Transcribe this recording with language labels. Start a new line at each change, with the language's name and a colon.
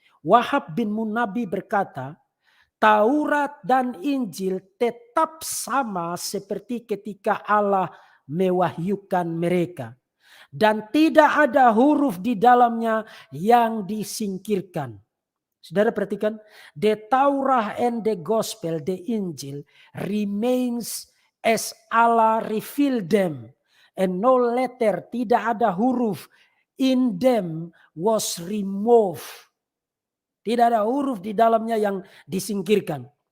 Indonesian: Wahab bin Munabih berkata, Taurat dan Injil tetap sama seperti ketika Allah mewahyukan mereka. Dan tidak ada huruf di dalamnya yang disingkirkan. Saudara perhatikan,
English: the Torah and the Gospel, the Injil remains as Allah revealed them, and no letter,
Indonesian: tidak ada huruf
English: in them was removed.
Indonesian: Tidak ada huruf di dalamnya yang disingkirkan.